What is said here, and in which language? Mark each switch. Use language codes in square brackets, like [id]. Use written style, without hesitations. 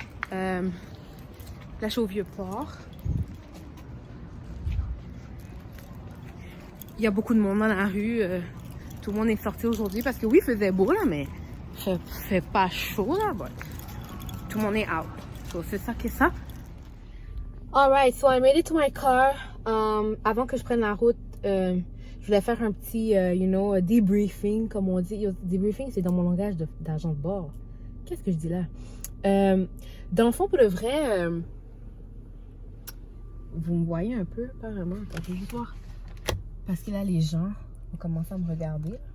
[fr] Là, je suis au Vieux-Port. Il y a beaucoup de monde dans la rue. Tout le monde est sorti aujourd'hui parce que oui, il faisait beau là, mais il fait pas chaud là. But tout le monde est out. So, c'est ça qui est ça. [en] Alright, so I made it to my car. [fr] Avant que je prenne la route, je voulais faire un petit, debriefing, comme on dit. Debriefing, c'est dans mon langage d'agent de bord. Qu'est-ce que je dis là? Dans le fond, pour le vrai... vous me voyez un peu, apparemment. Attends, je vais voir. Parce que là, les gens ont commencé à me regarder.